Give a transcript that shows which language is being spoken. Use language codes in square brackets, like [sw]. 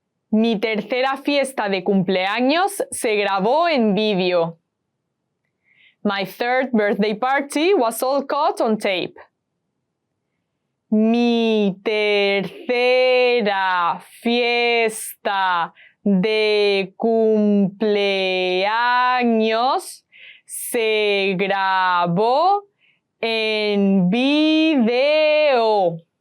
[es] Mi tercera fiesta de cumpleaños se grabó en vídeo. [en] My third birthday party was all caught on tape. [es] Mi tercera fiesta de cumpleaños se grabó en vídeo.